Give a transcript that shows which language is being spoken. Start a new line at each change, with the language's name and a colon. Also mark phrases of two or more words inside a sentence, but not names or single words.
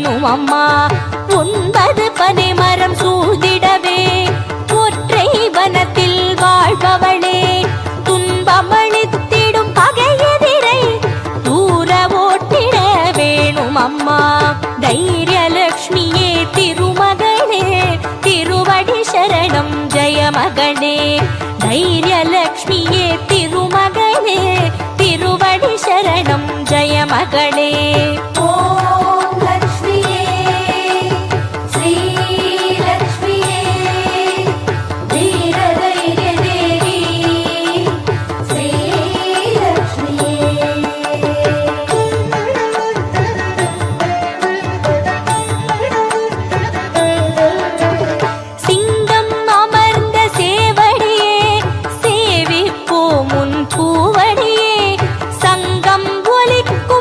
Tamil: அம்மா 9 பனைமரம் சூழ்ந்திடவே ஒற்றை வனத்தில் வாழ்பவளே துன்பமளித்திடும் பகையெதிரை தூர ஓட்டிட வேணும் அம்மா தைரியலக்ஷ்மியே திருமகளே திருவடி சரணம் ஜெயமகளே தைரியலக்ஷ்மியே திருமகளே திருவடி சரணம் ஜெயமகளே
Sanskrit: ॐ लक्ष्म्ये श्रीलक्ष्म्ये वीरधैर्यदेवी श्रीलक्ष्म्ये
Tamil: சிங்கம் அமர்ந்த சேவடியே சேவிப்போம் உன் பூவடியே சங்கம் ஒலிக்கும்